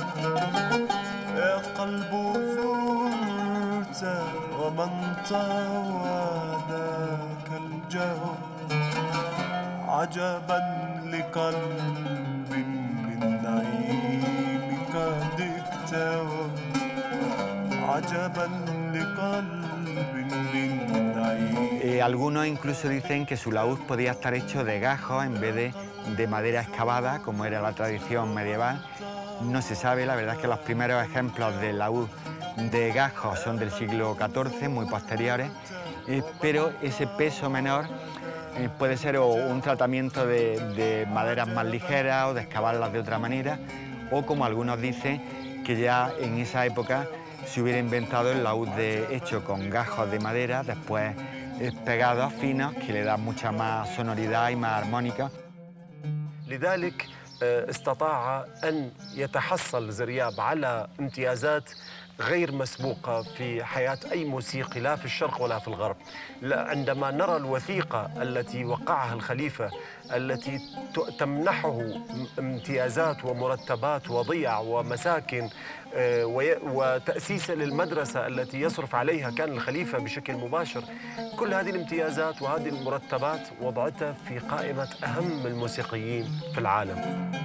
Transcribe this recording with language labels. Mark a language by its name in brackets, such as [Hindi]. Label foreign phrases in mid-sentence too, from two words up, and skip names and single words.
[Arabic] يا قلب زرت ومن طوى ذاك الجوى، عجبا لقلب من نعيمك قد اكتوى، عجبا لقلب من نعيم. [Spanish] Algunos incluso dicen que su laúd podía estar hecho de gajos en vez de madera excavada, como era la tradición medieval. No se sabe, la verdad es que los primeros ejemplos de laúd de gajos son del siglo XIV, muy posteriores, pero ese peso menor puede ser o un tratamiento de maderas más ligeras o de excavarlas de otra manera, o como algunos dicen, que ya en esa época se hubiera inventado el laúd hecho con gajos de madera, después pegados finos, que le dan mucha más sonoridad y más armónica. [Arabic] لذلك استطاع أن يتحصل زرياب على امتيازات غير مسبوقة في حياة أي موسيقي لا في الشرق ولا في الغرب. عندما نرى الوثيقة التي وقعها الخليفة التي تمنحه امتيازات ومرتبات وضيع ومساكن وتأسيس للمدرسة التي يصرف عليها كان الخليفة بشكل مباشر، كل هذه الامتيازات وهذه المرتبات وضعتها في قائمة أهم الموسيقيين في العالم.